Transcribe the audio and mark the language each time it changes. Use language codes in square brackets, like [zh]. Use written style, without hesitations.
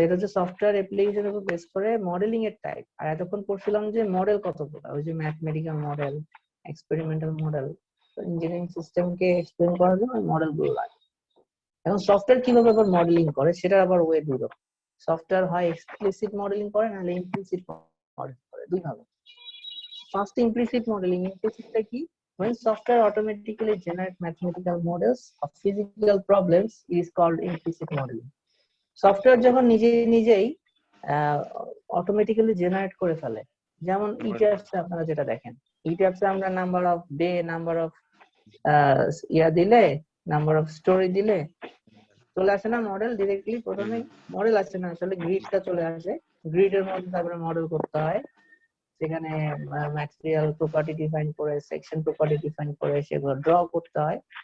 [bn] এটা হচ্ছে সফটওয়্যার অ্যাপ্লিকেশনের উপর বেস করে মডেলিং এর টাইপ। আর এতক্ষণ পড়ছিলাম যে মডেল কত প্রকার, ওই যে ম্যাথমেটিক্যাল মডেল, এক্সপেরিমেন্টাল মডেল। তো ইঞ্জিনিয়ারিং সিস্টেমকে এক্সপ্লেন করার জন্য মডেল গুলো লাগে। এখন সফটওয়্যার কিভাবে আবার মডেলিং করে সেটা আবার ওয়ে দুই রকম। সফটওয়্যার হয় এক্সপ্লিসিট মডেলিং করে, নাহলে ইমপ্লিসিট মডেলিং করে, দুই ভাবে। First implicit modelling. ইমপ্লিসিটটা কি? [en] When software automatically generate mathematical models of physical problems is called implicit modeling. [bn] Software যখন নিজেই অটোমেটিক্যালি জেনারেট করে ফেলে, যেমন ইটাপস আপনারা যেটা দেখেন, ইটাপসে আমরা number off day, number of দিলে, নাম্বার অফ স্টোরি দিলে চলে আসে না মডেল ডিরেক্টলি। প্রথমে মডেল আসে না, আসলে গ্রিডটা চলে আসে। গ্রিডের মধ্যে তারপরে মডেল করতে হয়, সেখানে ম্যাটেরিয়াল প্রপার্টি ডিফাইন করে, সেকশন প্রপার্টি ডিফাইন করে সেগুলো ড্র করতে হয়।